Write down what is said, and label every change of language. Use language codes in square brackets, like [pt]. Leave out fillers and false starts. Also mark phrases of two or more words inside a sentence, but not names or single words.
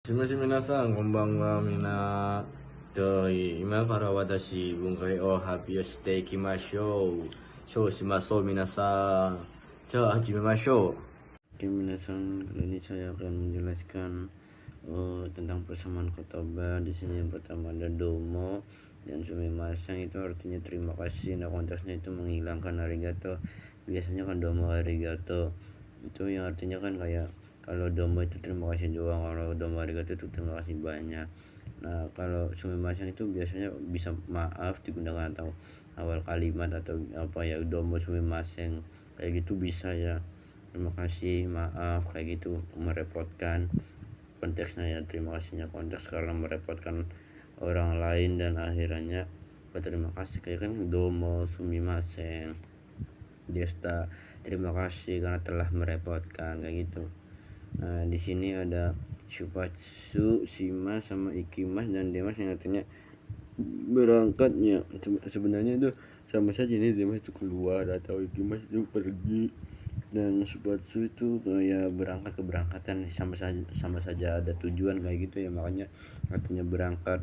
[ja] し皆さん、こんばんは。みんな、今から私、文化を発表していきましょう。そうしましょう、皆さん。じゃあ、始めましょう。 [id] Oke, minasan, kali ini saya akan menjelaskan tentang persamaan kata ba. Di sini yang pertama ada domo dan sumimasen, itu artinya terima kasih. Nah, konteksnya itu menghilangkan arigato. Biasanya kan [ja] どうも ありがとう [id] itu yang artinya kan kayak kalau domo itu terima kasih doang, kalau [ja] どうも ありがとう [id] itu terima kasih banyak. Nah, kalau sumimasen itu biasanya bisa maaf digunakan atau awal kalimat atau apa ya, [ja] どうも すみません [id] kayak gitu bisa ya, terima kasih, maaf, kayak gitu, merepotkan. Konteksnya ya terima kasihnya konteks karena merepotkan orang lain dan akhirnya berterima kasih, kayak kan [ja] どうも すみません でした, [id] terima kasih karena telah merepotkan, kayak gitu. Nah, di sini ada [ja] 出発、します [id] sama ikimas dan demas yang artinya berangkatnya. Sebenarnya itu sama saja, ini demas itu keluar atau ikimas itu pergi, dan shupatsu itu kayak berangkat, keberangkatan, sama saja ada tujuan kayak gitu ya, makanya artinya berangkat.